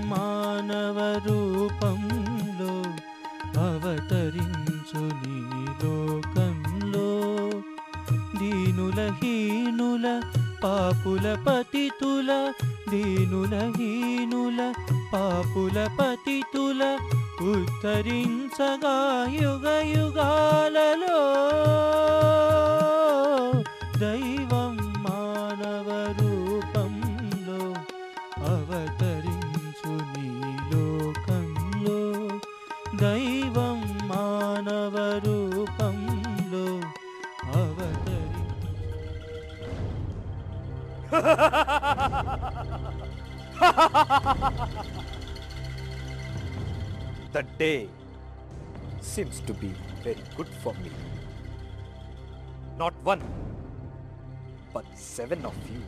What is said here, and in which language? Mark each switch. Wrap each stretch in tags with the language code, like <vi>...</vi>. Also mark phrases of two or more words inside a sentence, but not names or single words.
<te>मानवरूपंलो అవతరించు నీ లోకంలో దీనుల హీనుల పాపుల పతితుల దీనుల హీనుల పాపుల పతితుల ఉద్ధరించగా యుగ యుగాలలో దైవం మానవ రూపంలో అవతరించు నీ లోకంలో దైవం మానవ రూపంలో</te> <en>The day seems to be very good for me. Not one, but 7 of you.</en>